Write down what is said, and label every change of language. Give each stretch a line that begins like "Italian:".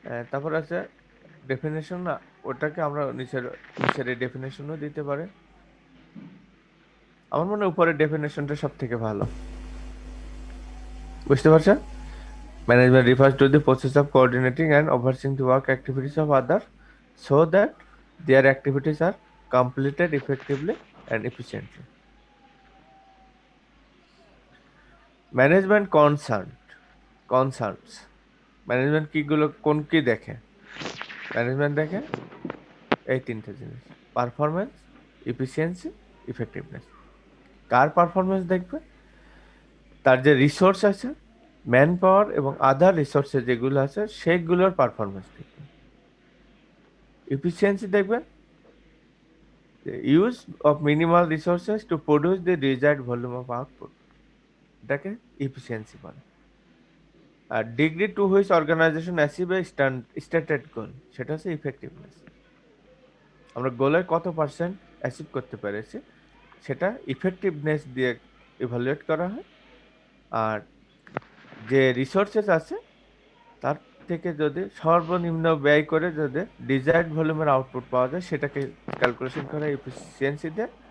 Bangla: তারপর আছে ডেফিনেশন, না ওটাকে আমরা নিচের নিচের এই ডেফিনেশনও দিতে পারে। আমার মনে হয় উপরের ডেফিনেশনটা সব থেকে ভালো, বুঝতে পারছেন?
English: Management refers to the process of coordinating and overseeing the work activities of others so that their activities are completed effectively and efficiently. Management concerns.
Bangla: Management কিগুলো কোন কি দেখে? ম্যানেজমেন্ট দেখে এই তিনটে জিনিস: পারফরমেন্স, এফিসিয়েন্সি, ইফেক্টিভনেস। কার পারফরমেন্স দেখবে? তার যে রিসোর্স আছে, ম্যান পাওয়ার এবং আদার রিসোর্সেস যেগুলো আছে সেগুলোর পারফরমেন্স দেখবে।
English: efficiency দেখবেন, the use of minimal resources to produce the desired volume of output,
Bangla: এটাকে efficiency বলে।
English: আর degree to which organisation achieve a stated goal,
Bangla: সেটা হচ্ছে ইফেক্টিভনেস। আমরা গোলের কত পার্সেন্ট অ্যাচিভ করতে পেরেছি সেটা ইফেক্টিভনেস দিয়ে ইভালুয়েট করা হয়। আর যে রিসোর্সেস আছে তার থেকে যদি সর্বনিম্ন ব্যয় করে যদি ডিজায়ার্ড ভলিউমের আউটপুট পাওয়া যায় সেটাকে ক্যালকুলেশন করা এফিসিয়েন্সি দিয়ে।